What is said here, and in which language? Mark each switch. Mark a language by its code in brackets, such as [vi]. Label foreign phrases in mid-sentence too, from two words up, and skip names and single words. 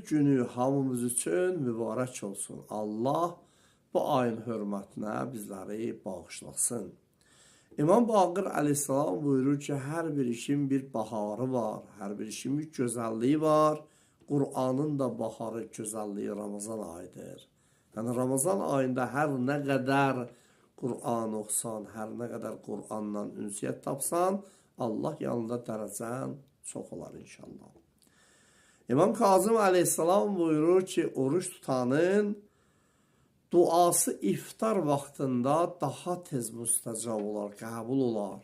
[tr] günü hamımız için mübarek olsun. Allah bu ayın hürmetine bizleri bağışlasın. İmam Baqir aleyhisselam buyurur ki her bir işin bir baharı var. Her bir işin bir güzelliği var. Kur'an'ın da baharı, güzelliği Ramazan ayıdır. Yani Ramazan ayında her ne kadar [az] Kur'an oxusan, hər nə qədər Qur'andan ünsiyyət tapsan, Allah yanında dərəcən çox olar inşallah. İmam Kazım aleyhisselam buyurur ki, oruç tutanın duası iftar vaxtında daha tez müstəcab olar, qəbul olar.